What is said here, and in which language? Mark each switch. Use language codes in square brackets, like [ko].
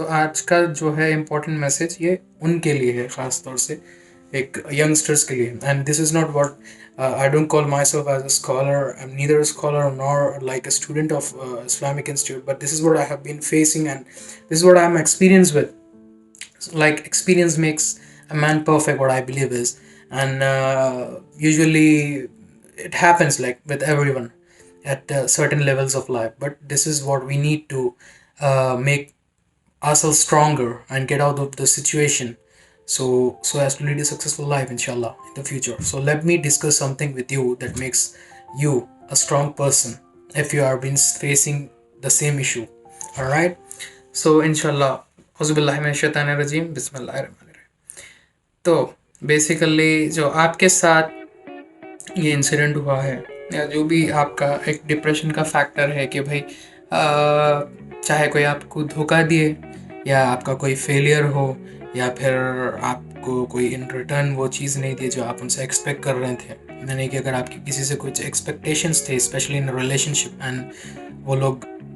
[hi] तो आज का जो है इम्पोर्टेंट मैसेज ये उनके लिए है, ख़ास तौर से एक यंगस्टर्स के लिए। [en] And this is not what I don't call myself as a scholar, I am neither a scholar nor like a student of Islamic institute, but this is what I have been facing and this is what I am experience with. Like experience makes a man perfect, what I believe is. And usually it happens like with everyone at certain levels of life, but this is what we need to make ourselves stronger and get out of the situation, so as to lead a successful life inshallah in the future. So let me discuss something with you that makes you a strong person if you are been facing the same issue. All right, so inshallah, [ar] औज़ुबिल्लाहि बिस्मिल्लाहिर्रहमानिर्रहीम। [hi] तो basically जो आपके साथ ये incident हुआ है या जो भी आपका एक डिप्रेशन का फैक्टर है कि भाई चाहे कोई आपको धोखा दिए या आपका कोई फेलियर हो या फिर आपको कोई इन रिटर्न वो चीज़ नहीं दी जो आप उनसे एक्सपेक्ट कर रहे थे, यानी कि अगर आपकी किसी से कुछ एक्सपेक्टेशंस थे स्पेशली इन रिलेशनशिप एंड वो लोग